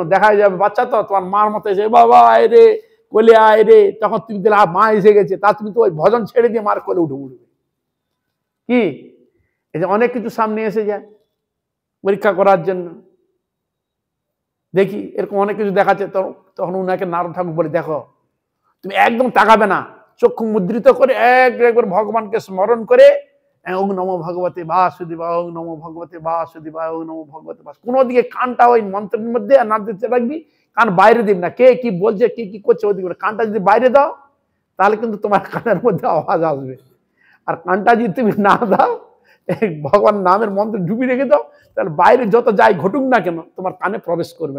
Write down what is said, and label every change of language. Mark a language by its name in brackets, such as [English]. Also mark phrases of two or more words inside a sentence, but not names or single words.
[Bangla] দেখা যাবে বাচ্চা তো তোমার মার মতো এসে বাবা আয় রে, কোলে আয় রে, তখন তুমি দিলে মা এসে গেছে, তা তুমি তো ওই ভজন ছেড়ে দিয়ে মার কোলে উঠবে কি? এই যে অনেক কিছু সামনে এসে যায় পরীক্ষা করার জন্য। দেখি এরকম অনেক কিছু দেখাচ্ছে। তখন উনাকে নারদ ঠাকুর বলে, দেখো তুমি একদম তাকাবে না, চক্ষু মুদ্রিত করে একবার ভগবানকে স্মরণ করে [Sanskrit] ওং নমো ভগবতে বাসুদেবায়, ওং নমো ভগবতে বাসুদেবায়, ওং নমো ভগবতে বাস, [Bangla] কোনো দিকে কানটা ওই মন্ত্রের মধ্যে আর না দিতে রাখবি, কান বাইরে দিবি না। কে কি বলছে, কে কি করছে ওদিকে কানটা যদি বাইরে দাও তাহলে কিন্তু তোমার কানের মধ্যে আওয়াজ আসবে। আর কানটা যদি তুমি না দাও, ভগবান নামের মন্ত্র ডুবি রেখে দাও, তাহলে বাইরে যত যাই ঘটুক না কেন তোমার কানে প্রবেশ করবে না।